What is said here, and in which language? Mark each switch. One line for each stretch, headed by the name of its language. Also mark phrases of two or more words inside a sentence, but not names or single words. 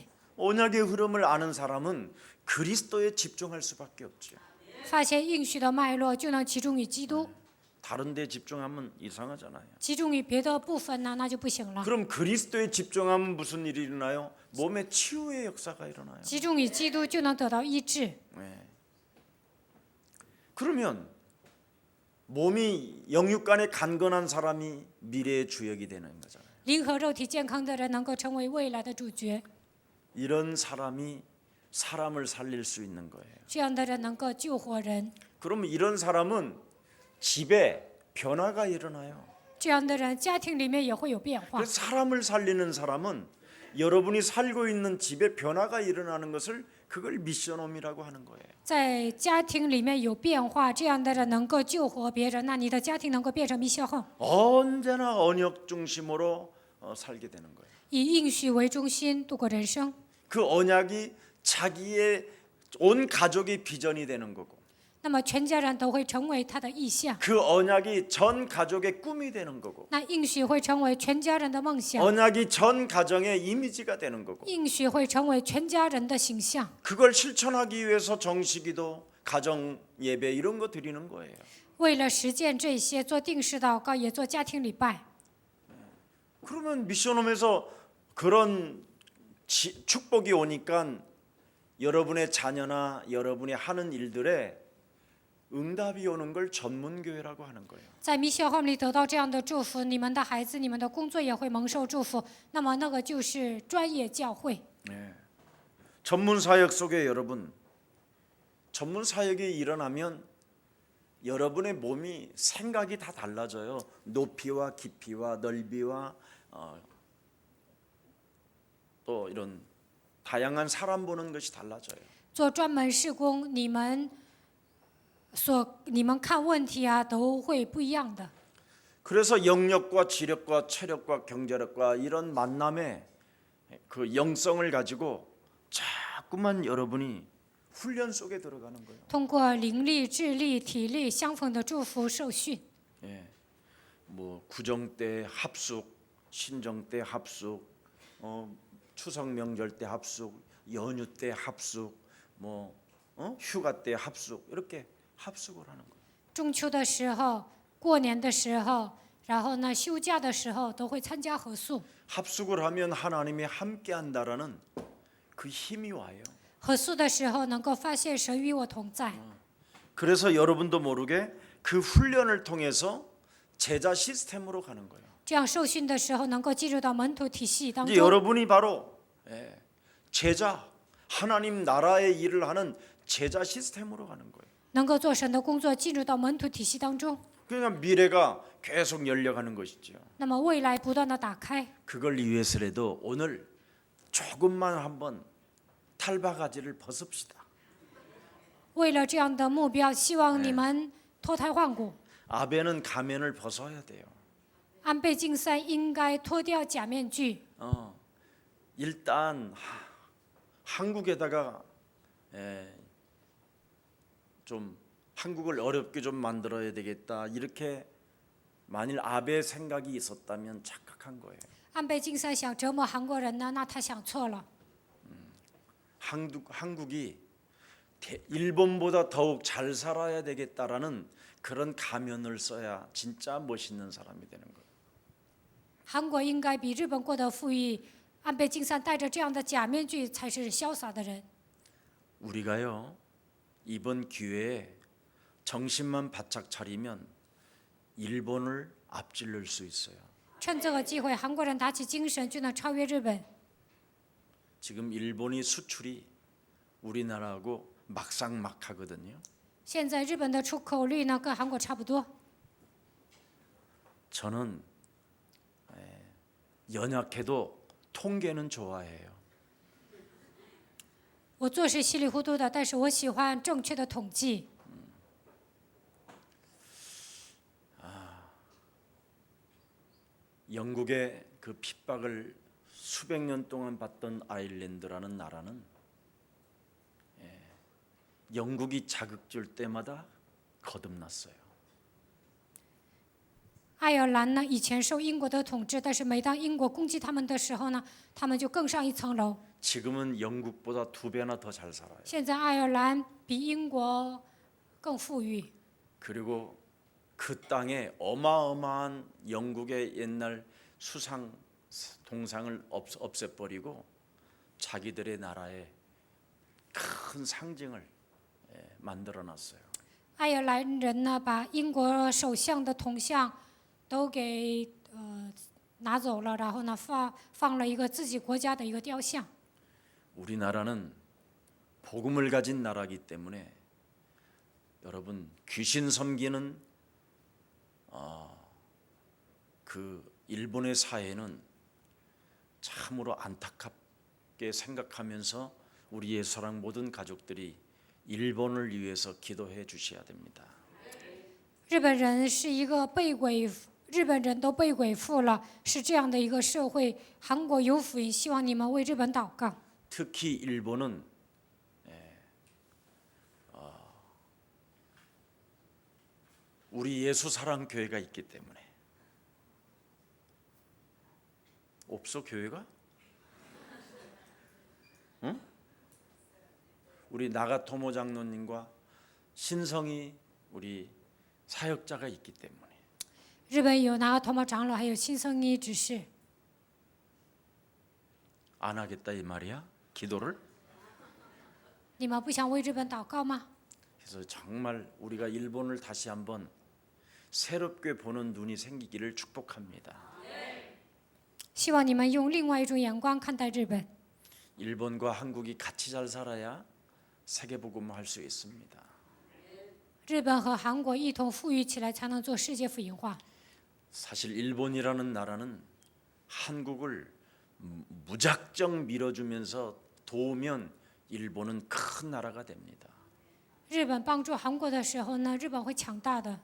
Korean: 언약의 흐름을 아는 사람은 그리스도에 집중할 수밖에 없죠.
Chinese: 发现应许的脉络，就能集中于基督，
Korean: 다른 데 집중하면 이상하잖아요.
Chinese: 集中于别的部分呢，那就不行了。
Korean: 그럼 그리스도에 집중하면 무슨 일이 일어나요? 몸에 치유의 역사가 일어나요.
Chinese: 集中于基督，就能得到医治。
Korean: 그러면 몸이 영육간에 간건한 사람이 미래의 주역이 되는 거잖아요.
Chinese: 灵和肉体健康的人能够成为未来的主角，
Korean: 이런 사람이 사람을 살릴 수 있는 거예요.
Chinese: 这样的人能够救活人，
Korean: 그러면 이런 사람은 집에 변화가 일어나요.
Chinese: 这样的人家庭里面也会有变化。
Korean: 그래서 사람을 살리는 사람은 여러분이 살고 있는 집에 변화가 일어나는 것을 그걸 미션홈이라고 하는 거예요.
Chinese: 在家庭里面有变化，这样的人能够救活别人，那你的家庭能够变成
Korean: 미션 홈， 언제나 언약 중심으로 살게 되는 거예요.
Chinese: 以应许为中心度过人生。
Korean: 그 언약이 자기의 온 가족의 비전이 되는 거고,
Chinese: 那么全家人都会成为他的意向，
Korean: 그 언약이 전 가족의 꿈이 되는 거고,
Chinese: 那应许会成为全家人的梦想，
Korean: 언약이 전 가정의 이미지가 되는 거고,
Chinese: 应许会成为全家人的形象。
Korean: 그걸 실천하기 위해서 정식기도, 가정 예배 이런 거 드리는 거예요.
Chinese: 为了实践这些，做定时祷告，也做家庭礼拜。
Korean: 그러면 미션홈에서 그런 축복이 오니까 여러분의 자녀나 여러분이 하는 일들에 응답이 오는 걸 전문교회라고 하는 거예요.
Chinese: 在
Korean: 미션 홈
Chinese: 里得到这样的祝福，你们的孩子、你们的工作也会蒙受祝福。那么那个就是专业教会。
Korean: 전문 사역 속에 여러분, 전문 사역이 일어나면 여러분의 몸이 생각이 다 달라져요. 높이와 깊이와 넓이와 또 이런 다양한 사람 보는 것이 달라져요.
Chinese: 做专门事工，你们看问题啊，都会不一样的。
Korean: 그래서 영역과 지력과 체력과 경제력과 이런 만남의 그 영성을 가지고 자꾸만 여러분이 훈련 속에 들어가는 거예요.
Chinese: 通过灵力、智力、体力相逢的祝福受训，
Korean: 뭐 구정 때 합숙, 신정 때 합숙, 추석 명절 때 합숙, 연휴 때 합숙, 뭐 휴가 때 합숙 이렇게 합숙을 하는 거예요.
Chinese: 中秋的时候、过年的时候，然后呢休假的时候都会参加合宿。
Korean: 합숙을 하면 하나님이 함께한다라는 그 힘이 와요.
Chinese: 合宿的时候能够发现神与我同在。
Korean: 그래서 여러분도 모르게 그 훈련을 통해서 제자 시스템으로 가는 거예요.
Chinese: 这样受训的时候能够进入到门徒体系当
Korean: 이제
Chinese: 中。
Korean: 여러분이 바로 제자, 하나님 나라의 일을 하는 제자 시스템으로 가는 거예요.
Chinese: 能够做神的工作，进入到门徒体系当中。
Korean: 그러니까 미래가 계속 열려가는 것이죠.
Chinese: 那么未来不断的打开。
Korean: 그걸 위해서라도 오늘 조금만 한번 탈바가지를 벗읍시다.
Chinese: 为了这样的目标，希望你们脱胎换骨。
Korean: 아벤은 가면을 벗어야 돼요.
Chinese: 安倍晋三应该脱掉假面具，
Korean: 일단 한국에다가 좀 한국을 어렵게 좀 만들어야 되겠다. 이렇게 만일 아베 생각이 있었다면 착각한 거예요.
Chinese: 安倍晋三想折磨韩国人呢，那他想错了。
Korean: 한국이 일본보다 더욱 잘 살아야 되겠다라는 그런 가면을 써야 진짜 멋있는 사람이 되는 거예요.
Chinese: 韩国应该比日本过得富裕，安倍晋三戴着这样的假面具才是潇洒的人。
Korean: 우리가요 이번 기회에 정신만 바짝 차리면 일본을 앞질를 수 있어요.
Chinese: 趁这个机会，韩国人打起精神就能超越日本。
Korean: 지금 일본이 수출이 우리나라하고 막상막하거든요.
Chinese: 现在日本的出口率呢跟韩国差不多。
Korean: 저는 연약해도 통계는 좋아해요.
Chinese: 我做事稀里糊涂的，但是我喜欢正确的统计。
Korean: 영국의 그 핍박을 수백 년 동안 받던 아일랜드라는 나라는 영국이 자극 줄 때마다 거듭났어요.
Chinese: 爱尔兰呢，以前受英国的统治，但是每当英国攻击他们的时候呢，他们就更上一层楼。
Korean: 지금은 영국보다 2배나 더 잘 살아요.
Chinese: 现在爱尔兰比英国更富裕，
Korean: 그리고 그 땅에 어마어마한 영국의 옛날 수상 동상을 없애버리고 자기들의 나라의 큰 상징을 만들어놨어요.
Chinese: 爱尔兰人呢把英国首相的铜像都给拿走了，然后呢放了一个自己国家的一个雕像。
Korean: 우리나라는 복음을 가진 나라이기 때문에 여러분 귀신 섬기는 그 일본의 사회는 참으로 안타깝게 생각하면서 우리 예수사랑 모든 가족들이 일본을 위해서 기도해 주셔야 됩니다.
Chinese: 日本人是一个日本人都被鬼附了，是这样的一个社会。韩国有福音，希望你们为日本祷告。
Korean: 특히 일본은 우리 예수사랑교회가 있기 때문에 없어 교회가? 응? 우리 나가토모 장로님과 신성이 우리 사역자가 있기 때문에
Chinese: 日本有拿头毛长老，还有新生一执事。
Korean: 안 하겠다 이 말이야? 기도를?
Chinese: 你们不想为日本祷告吗？
Korean: 그래서 정말 우리가 일본을 다시 한번 새롭게 보는 눈이 생기기를 축복합니다.
Chinese: 希望你们用另外一种眼光看待日本。
Korean: 일본과 한국이 같이 잘 살아야 세계복음을 할 수 있습니다.
Chinese: 日本和韩国一同富裕起来，才能做世界福音化。
Korean: 사실 일본이라는 나라는 한국을 무작정 밀어주면서 도우면 일본은 큰 나라가 됩니다.
Chinese: 日本帮助韩国的时候呢，日本会强大的。